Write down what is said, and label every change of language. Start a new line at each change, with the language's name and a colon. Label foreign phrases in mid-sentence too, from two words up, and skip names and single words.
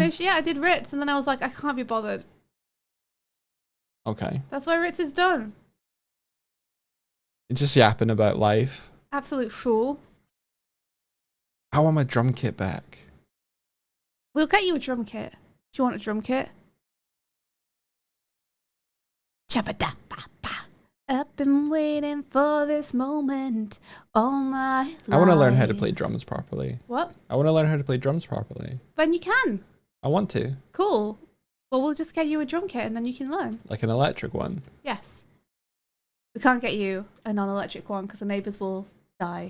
English: Finished, I did Ritz, and then I was like, I can't be bothered. Okay. That's why Ritz is done. Just yapping about life. Absolute fool. I want my drum kit back. We'll get you a drum kit. Do you want a drum kit? Chabba-da-ba-ba. I've been waiting for this moment all my life. I want to learn how to play drums properly. What? I want to learn how to play drums properly. Then you can. I want to. Cool. Well, we'll just get you a drum kit and then you can learn. Like an electric one. Yes. We can't get you a non-electric one because the neighbours will die.